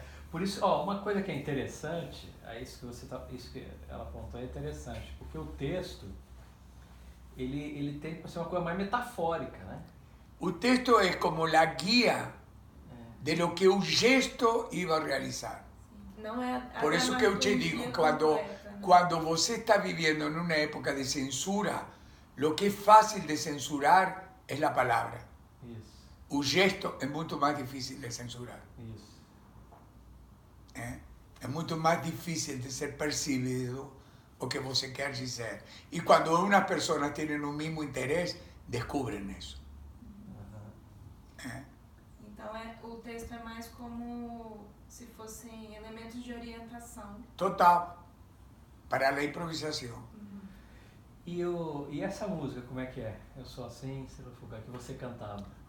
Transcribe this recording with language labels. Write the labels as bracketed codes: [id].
[pt] Por isso, ó, uma coisa que é interessante, isso que ela apontou é interessante, porque o texto ele tem que ser uma coisa mais metafórica, né? [es] O texto es como la guía de lo que un gesto iba a realizar. [pt] Não é [es] Por eso que yo te digo, cuando vos estás viviendo en una época de censura, lo que es fácil de censurar es la palabra. [pt] Isso, [es] Un gesto es mucho más difícil de censurar. [pt] isso. [es] Es mucho más difícil de ser percibido o que vos quieras decir. Y cuando unas personas tienen un mismo interés, descubren eso. [pt] Então o texto é mais como se fossem elementos de orientação. [es] Total. Para la improvisación. [pt] E essa música, como é que é? Eu Sou Assim, Estrela Fugaz, que você cantava.